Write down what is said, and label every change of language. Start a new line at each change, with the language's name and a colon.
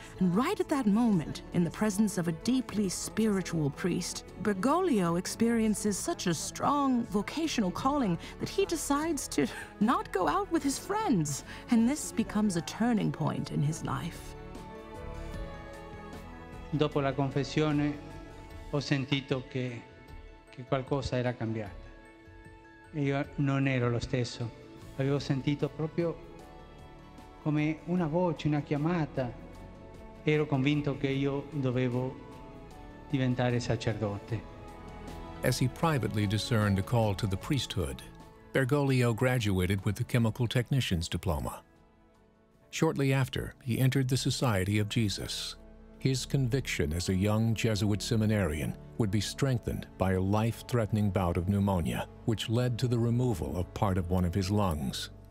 English: And right at that moment, in the presence of a deeply spiritual priest, Bergoglio experiences such a strong vocational calling that he decides to not go out with his friends. And this becomes a turning point in his life.
Italian: Dopo la confessione ho sentito che qualcosa era cambiata. E io non ero lo stesso. Avevo sentito proprio come una voce, una chiamata. Ero convinto che io dovevo diventare sacerdote.
English: As he privately discerned a call to the priesthood, Bergoglio graduated with the chemical technician's diploma. Shortly after, he entered the Society of Jesus. His conviction as a young Jesuit seminarian would be strengthened by a life-threatening bout of pneumonia, which led to the removal of part of one of his lungs.